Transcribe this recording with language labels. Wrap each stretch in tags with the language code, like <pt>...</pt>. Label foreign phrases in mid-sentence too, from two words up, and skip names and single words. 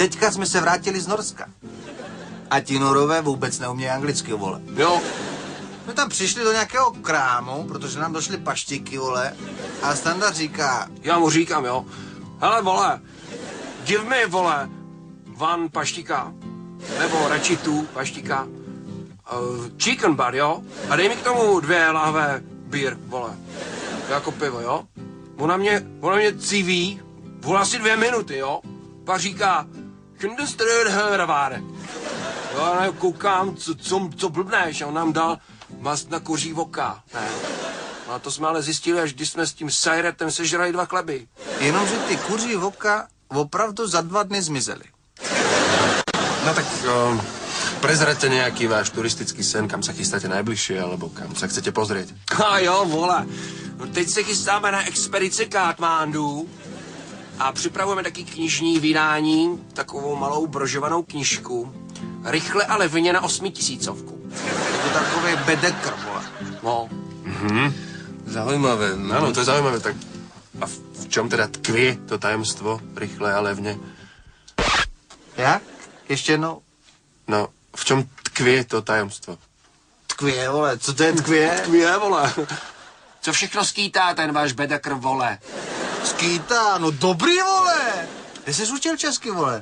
<cs>Teďka jsme se vrátili z Norska. A ti Norové vůbec neumějí anglicky, vole. Jo, My tam přišli do nějakého krámu, protože nám došly paštiky, vole. A Standa říká, já mu říkám, jo. Hele, vole,</cs> <en>give me,</en> <cs>vole, one paštika, nebo radši tu paštika,</cs> <en>chicken bar,</en> <cs>jo? A dej mi k tomu 2 lahve beer, vole, jako pivo, jo? Ona mě civí, vole, asi 2 minuty, jo? Pak říká, jo, a já koukám, co blbneš, a on nám dal mast na koří voka, ne? No a to jsme ale zjistili, až když jsme s tím sajretem sežrali 2 chleby. jenomže ty kuří voka opravdu za 2 dny zmizely.</cs> <sk>No tak prezraďte nejaký váš turistický sen, kam sa chystáte najbližšie, alebo kam sa chcete pozrieť.</sk> <cs>A jo, vole, no teď se chystáme na expedici Katmandu a připravujeme taky knižní vydání, takovou malou brožovanou knižku. Rychle a levně na 8000. To takový bedekr, vole. No,</cs> <sk>Zaujímavé, áno, to je zaujímavé, tak a v čom teda tkvie to tajemstvo, rýchle a levne?</sk> <cs>Jak? Ještě jednou?</cs> <sk>No, v čom tkvie to tajemstvo?</sk> <cs>Tkvě, vole, co to je tkvě? je, vole. Co všechno skýtá ten váš bedakr, vole? Skýtá, no dobrý, vole. Kde jsi učil česky, vole?</cs>